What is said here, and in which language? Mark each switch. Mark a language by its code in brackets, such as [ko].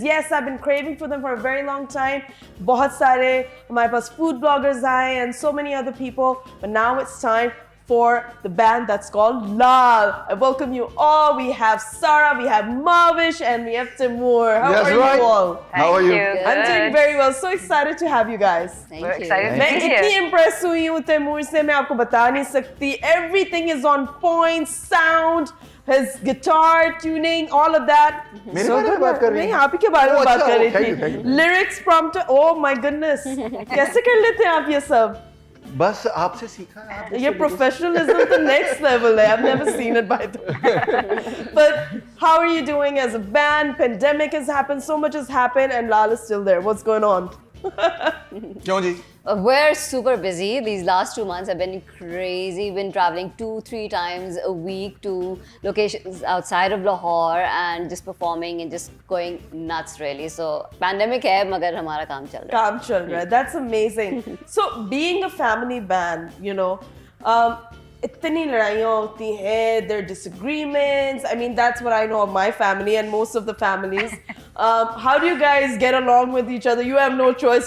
[en] Yes, I've been craving for them for a very long time. [hi] बहुत सारे हमारे पास [en] food bloggers आए and so many other people, but now it's time for the band that's called Laal. I welcome you all. We have Sarah, we have Mavish, and we have Timur. How are you all? How are you? I'm doing very well. So excited to have you guys. We're excited. [hi] मैं इतनी impressed हुई हूँ Timur से मैं आपको बता नहीं सकती. [en] Everything is on point, sound, his guitar tuning, all of that. [hi] मेरे बारे में बात कर रही हैं? नहीं, आप ही के बारे में बात कर रही [en] Thank [hi] थी. [en] you. Lyrics prompt. Oh my goodness. [hi] कैसे कर लेते हैं आप ये सब? बस आपसे सीखा है. [en] Your professionalism to next level. I've never seen it by the way. But how are you doing as a band? Pandemic has happened, so much has happened, and Laal is still there. What's going on? [hi] क्यों जी? [en] We're super busy. These last 2 months have been crazy. Been traveling 2-3 times a week to locations outside of Lahore and just performing and just going nuts really. [hi] So pandemic है मगर हमारा काम चल रहा है. काम चल रहा है. [en] That's amazing. So being a family band, you know, [hi] इतनी लड़ाइयाँ होती हैं, [en] there are disagreements. I mean, that's what I know of my family and most of the families. How do you guys get along with each other? You have no choice.